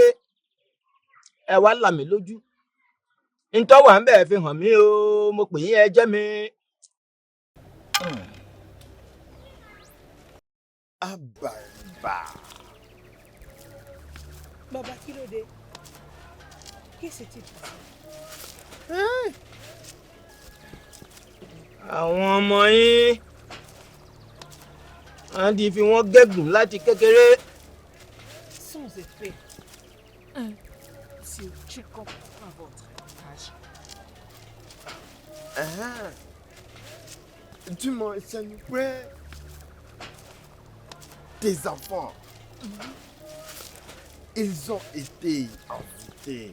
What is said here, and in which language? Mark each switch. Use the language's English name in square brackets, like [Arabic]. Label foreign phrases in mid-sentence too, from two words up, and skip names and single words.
[Yoruba] Ẹ wá là mí lójú. Ntọ́ wà ń bẹ̀ fi hàn mí o, mo pè yín ẹ jẹ́ mi. Abàrìbà. Baba, kí ló dé? [French] Qu'est-ce qui se passe? [Yoruba] Àwọn ọmọ yín wọ́n ti fi wọ́n gégùn láti kékeré. [French] Sans effet. Si tu comprends pas votre âge. Tu m'enseignes quoi? Tes enfants, ils ont été envoûtés.